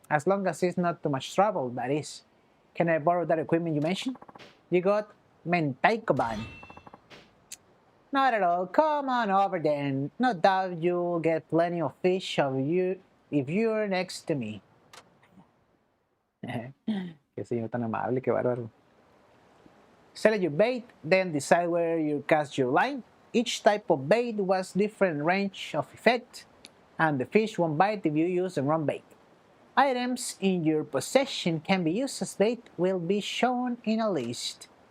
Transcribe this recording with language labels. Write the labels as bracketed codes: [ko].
[en] As long as it's not too much trouble, that is. Can I borrow that equipment you mentioned? You got Mentaikoban. Not at all. Come on over then. No doubt you'll get plenty of fish if you're next to me. [es] Qué señor tan amable, qué bárbaro. [en] Select your bait, then decide where you cast your line. Each type of bait was different range of effect, and the fish won't bite if you use the wrong bait. Items in your possession can be used as bait will be shown in a list.